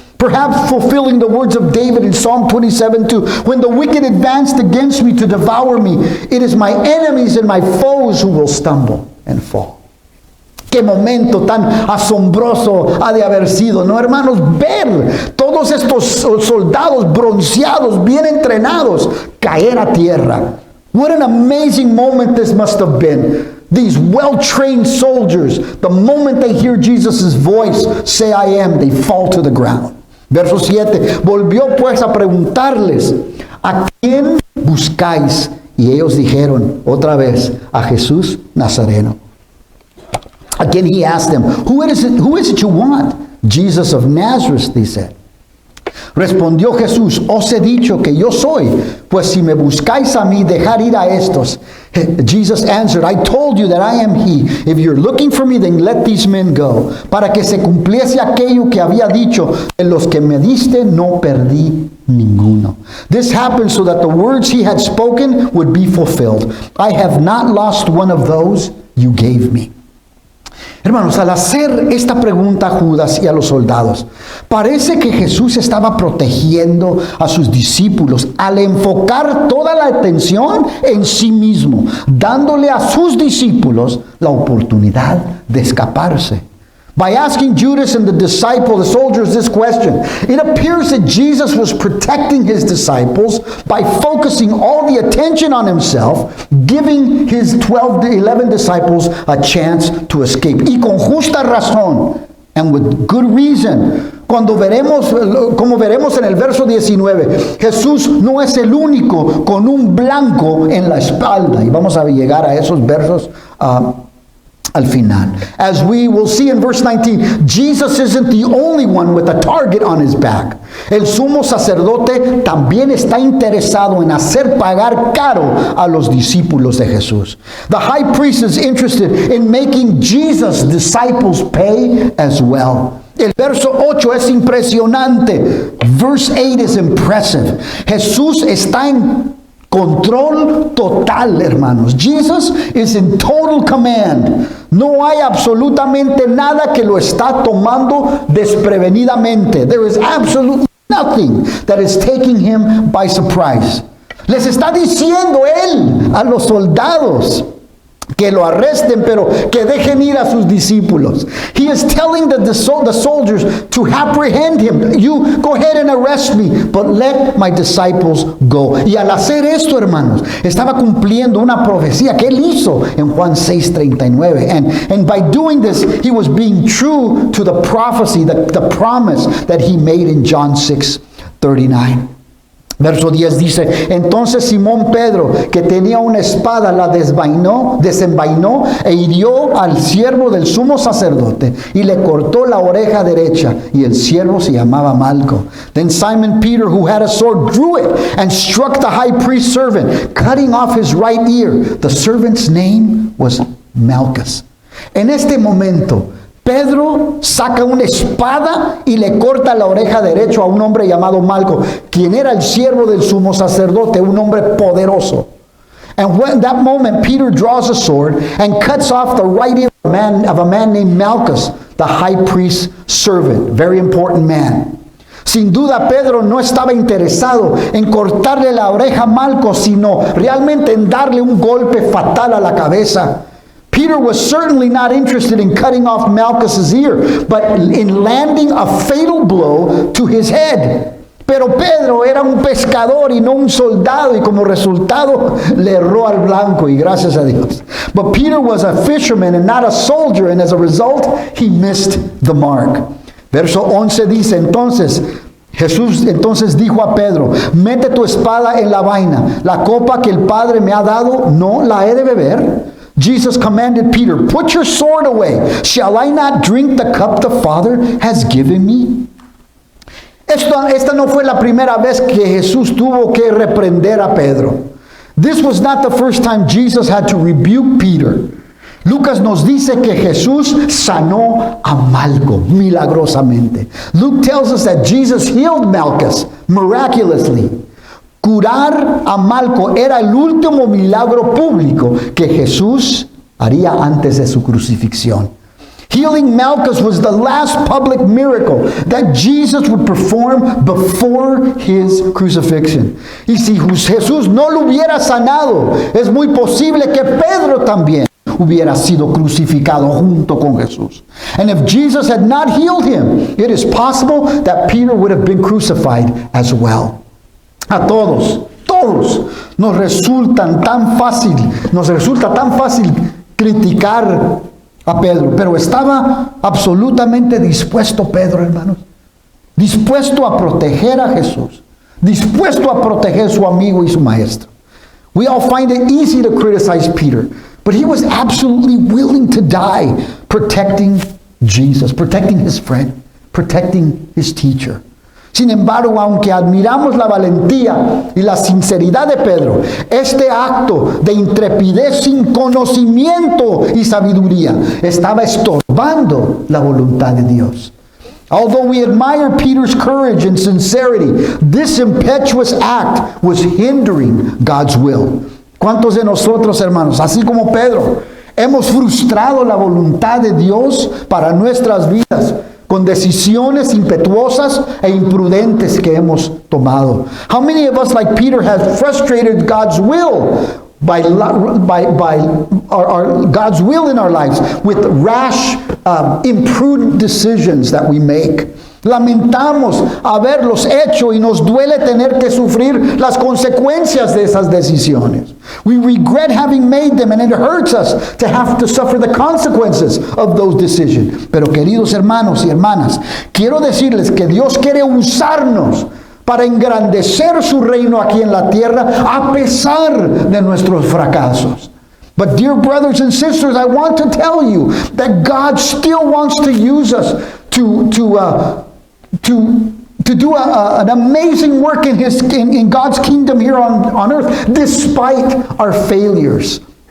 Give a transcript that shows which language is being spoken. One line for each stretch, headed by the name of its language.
English: Perhaps fulfilling the words of David in Psalm 27:2, when the wicked advanced against me to devour me, it is my enemies and my foes who will stumble and fall.
Spanish: Qué momento tan asombroso ha de haber sido, ¿no, hermanos? Ver todos estos soldados bronceados, bien entrenados, caer a tierra.
English: What an amazing moment this must have been. These well-trained soldiers, the moment they hear Jesus' voice, say, I am, they fall to the ground.
Spanish: Verso 7, volvió pues a preguntarles, ¿a quién buscáis? Y ellos dijeron otra vez, a Jesús Nazareno.
English: Again he asked them, who is it you want? Jesus of Nazareth, they said.
Spanish: Respondió Jesús, os he dicho que yo soy, pues si me buscáis a mí, dejar ir a estos.
English: Jesus answered, I told you that I am he. If you're looking for me, then let these men go.
Spanish: Para que se cumpliese aquello que había dicho, de los que me diste no perdí ninguno.
English: This happened so that the words he had spoken would be fulfilled. I have not lost one of those you gave me.
Spanish: Hermanos, al hacer esta pregunta a Judas y a los soldados, parece que Jesús estaba protegiendo a sus discípulos al enfocar toda la atención en sí mismo, dándole a sus discípulos la oportunidad de escaparse.
English: By asking Judas and the soldiers, this question, it appears that Jesus was protecting his disciples by focusing all the attention on himself, giving his 11 disciples a chance to escape.
Spanish: Y con justa razón,
English: and with good reason.
Spanish: Como veremos en el verso 19, Jesús no es el único con un blanco en la espalda. Y vamos a llegar a esos versos al final.
English: As we will see in verse 19, Jesus isn't the only one with a target on his back.
Spanish: El sumo sacerdote también está interesado en hacer pagar caro a los discípulos de Jesús.
English: The high priest is interested in making Jesus' disciples pay as well.
Spanish: El verso 8 es impresionante.
English: Verse 8 is impressive.
Spanish: Jesús está en control total, hermanos.
English: Jesus is in total command.
Spanish: No hay absolutamente nada que lo está tomando desprevenidamente.
English: There is absolutely nothing that is taking him by surprise.
Spanish: Les está diciendo él a los soldados que lo arresten, pero que dejen ir a sus discípulos.
English: He is telling the soldiers to apprehend him. You go ahead and arrest me, but let my disciples go.
Spanish: Y al hacer esto, hermanos, estaba cumpliendo una profecía que él hizo en Juan 6:39.
English: And by doing this, he was being true to the prophecy, the promise that he made in John 6:39.
Spanish: Verso 10 dice, entonces Simón Pedro, que tenía una espada, la desenvainó e hirió al siervo del sumo sacerdote y le cortó la oreja derecha, y el siervo se llamaba Malco.
English: Then Simon Peter, who had a sword, drew it and struck the high priest's servant, cutting off his right ear. The servant's name was Malchus.
Spanish: En este momento, Pedro saca una espada y le corta la oreja derecha a un hombre llamado Malco, quien era el siervo del sumo sacerdote, un hombre poderoso.
English: And when that moment, Peter draws a sword and cuts off the right ear of a man named Malchus, the high priest's servant. Very important man.
Spanish: Sin duda, Pedro no estaba interesado en cortarle la oreja a Malco, sino realmente en darle un golpe fatal a la cabeza.
English: Peter was certainly not interested in cutting off Malchus's ear, but in landing a fatal blow to his head.
Spanish: Pero Pedro era un pescador y no un soldado, y como resultado le erró al blanco, y gracias a Dios.
English: But Peter was a fisherman and not a soldier, and as a result, he missed the mark.
Spanish: Verso 11 dice, entonces Jesús entonces dijo a Pedro, mete tu espada en la vaina, la copa que el Padre me ha dado, ¿no la he de beber?
English: Jesus commanded Peter, put your sword away. Shall I not drink the cup the Father has given me?
Spanish: Esta no fue la primera vez que Jesús tuvo que reprender a Pedro.
English: This was not the first time Jesus had to rebuke Peter.
Spanish: Lucas nos dice que Jesús sanó a Malco milagrosamente.
English: Luke tells us that Jesus healed Malchus miraculously.
Spanish: Curar a Malco era el último milagro público que Jesús haría antes de su crucifixión.
English: Healing Malchus was the last public miracle that Jesus would perform before his crucifixion.
Spanish: Y si Jesús no lo hubiera sanado, es muy posible que Pedro también hubiera sido crucificado junto con Jesús.
English: And if Jesus had not healed him, it is possible that Peter would have been crucified as well.
Spanish: A todos nos resulta tan fácil criticar a Pedro, pero estaba absolutamente dispuesto Pedro, hermanos, dispuesto a proteger a Jesús, dispuesto a proteger a su amigo y su maestro.
English: We all find it easy to criticize Peter, but he was absolutely willing to die protecting Jesus, protecting his friend, protecting his teacher.
Spanish: Sin embargo, aunque admiramos la valentía y la sinceridad de Pedro, este acto de intrepidez sin conocimiento y sabiduría estaba estorbando la voluntad de Dios.
English: Although we admire Peter's courage and sincerity, this impetuous act was hindering God's will.
Spanish: ¿Cuántos de nosotros, hermanos, así como Pedro, hemos frustrado la voluntad de Dios para nuestras vidas con decisiones impetuosas e imprudentes que hemos tomado?
English: How many of us, like Peter, have frustrated God's will by God's will in our lives with rash, imprudent decisions that we make?
Spanish: Lamentamos haberlos hecho y nos duele tener que sufrir las consecuencias de esas decisiones.
English: We regret having made them, and it hurts us to have to suffer the consequences of those decisions.
Spanish: Pero queridos hermanos y hermanas, quiero decirles que Dios quiere usarnos para engrandecer su reino aquí en la tierra a pesar de nuestros fracasos.
English: But dear brothers and sisters, I want to tell you that God still wants to use us to do an amazing work in God's kingdom here on earth, despite our failures.